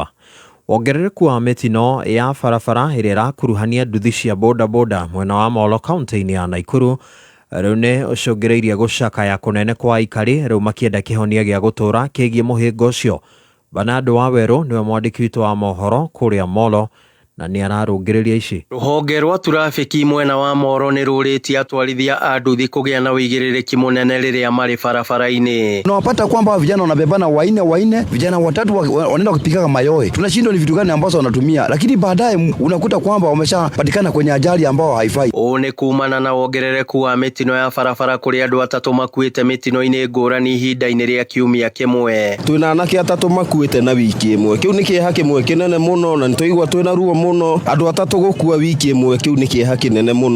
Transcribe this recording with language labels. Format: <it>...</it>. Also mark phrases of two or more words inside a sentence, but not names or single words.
<ki>Wongerereku wa mĩtino ya barabara ĩrĩa ĩrakuruhania nduthi cia bodaboda mwena wa Molo kaunti-inĩ ya Naikuru rĩu nĩ ũcũngĩrĩirie gũcakaya kũnene kwa aikari rĩu makĩenda kĩhonia gĩa gũtũra kĩgiĩ mũhĩnga ũcio. Bernardo Waweru niwe mwandĩki witũ wa mohoro kũrĩa Molo na nĩ ararũngĩrĩria ici. Rũhonge rwa trafiki mwena wa Molo nĩ rũrĩtie atwarithia a nduthi kũgĩa na ũigĩrĩrĩki mũnene rĩrĩa marĩ barabara-inĩ.</ki> <sw>Tunapata kwamba vijana wanabebana waine, vijana watatu wanaenda kupiga mayowe. Tunashindwa ni vitu gani ambazo wanatumia, lakini baadaye unakuta kwamba wameshapatikana kwenye ajali ambao haifai.</sw> <ki>One kumana na wongerereku wa mĩtino ya barabara kũrĩa andũ atatũ makuĩte mĩtino-inĩ ngũrani ihinda-inĩ rĩa kiumia kĩmwe. Twĩna anake atatũ makuĩte na wiki ĩmwe. Kĩu nĩ kĩeha kĩmwe kĩnene mũno na nĩtũigua twĩna ruo mũno. Andũ atatũ gũkua wiki ĩmwe, kĩu nĩ kĩeha kĩnene mũno.</ki>